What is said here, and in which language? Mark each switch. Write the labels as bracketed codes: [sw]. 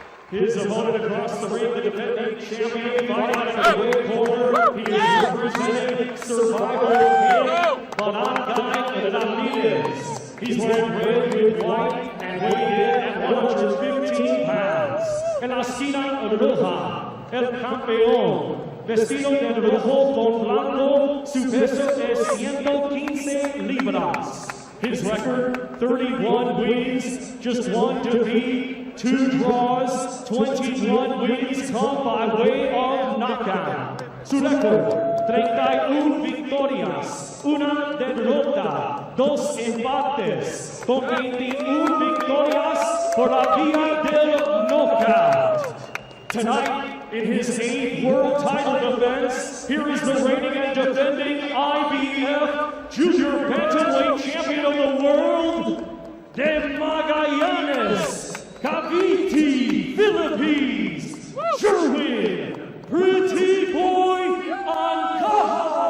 [en] His opponent across the ring, the defending champion, fighting at the red corner. He is representing Survival Kid Balanca Ramirez. He's wearing red with white and weighed in at 115 pounds. [es] En la esquina roja, el campeón, vestido de rojo con blanco, su peso es 115 libras. [en] His record, 31 wins, just 1 defeat, 2 draws, 21 wins come by way of knockout. [es] Su record, 31 victorias, 1 derrota, 2 empates, con 21 victorias por la vía del knockout. [en] Tonight, in his 8th world title defense, here is the reigning and defending IBF Junior Bantamweight Champion of the World, de Magallanes, Cavite, Philippines, Jerwin, Pretty Boy Angajas.